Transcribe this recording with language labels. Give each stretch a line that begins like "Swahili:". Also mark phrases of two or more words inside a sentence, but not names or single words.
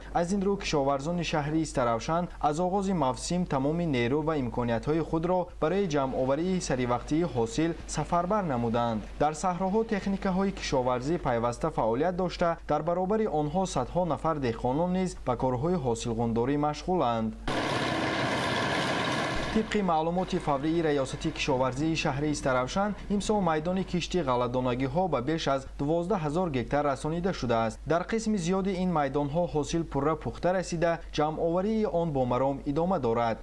Tajik: аз ин рӯ кишоварзони шаҳри Истарафшан аз оғози мавсим тамоми нерӯ ва имкониятҳои худро барои ҷамъоварии саривақтии ҳосил сафарбар намуданд. дар саҳроҳо техникаҳои кишоварзӣ пайваста фаъолият дошта, дар баробари онҳо садҳо нафар деҳқонон низ ба корҳои ҳосилғундорӣ машғуланд. طبق معلومات فوری ریاست کشاورزی شهر استرافشان امسال میدان کشتی غله‌دانگی ها به بیش از 12000 گکتار رسانیده شده است. در قسم زیادی این میدان ها حاصل پره پخته رسیده، جمع آوری آن با مرام ادامه دارد.